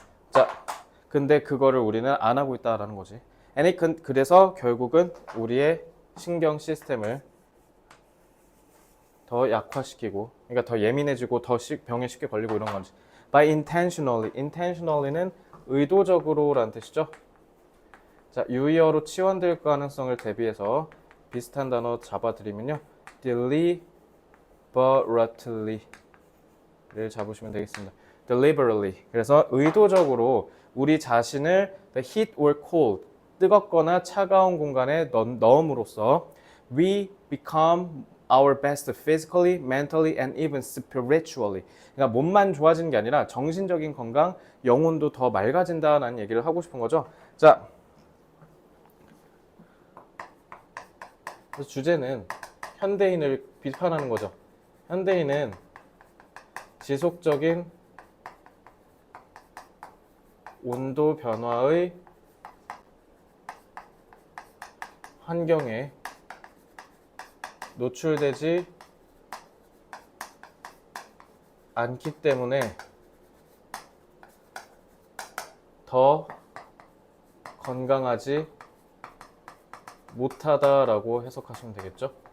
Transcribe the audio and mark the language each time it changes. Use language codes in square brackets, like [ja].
[ko] 자, 근데 그거를 우리는 안 하고 있다라는 거지. 그래서 결국은 우리의 신경 시스템을 더 약화시키고, 그러니까 더 예민해지고 더 병에 쉽게 걸리고 이런 건지. [en] By intentionally [ko] 는 의도적으로라는 뜻이죠. 자, 유의어로 치환될 가능성을 대비해서 비슷한 단어 잡아드리면요. deliberately를 잡으시면 되겠습니다. [en] deliberately. [ko] 그래서 의도적으로 우리 자신을 [en] the heat or cold, [ko] 뜨겁거나 차가운 공간에 넣음으로써 [en] we become our best physically, mentally, and even spiritually. [ko] 그러니까 몸만 좋아지는 게 아니라 정신적인 건강, 영혼도 더 맑아진다는 얘기를 하고 싶은 거죠. 자, 그래서 주제는 현대인을 비판하는 거죠. 현대인은 지속적인 온도 변화의 환경에 노출되지 않기 때문에 더 건강하지 못하다라고 해석하시면 되겠죠.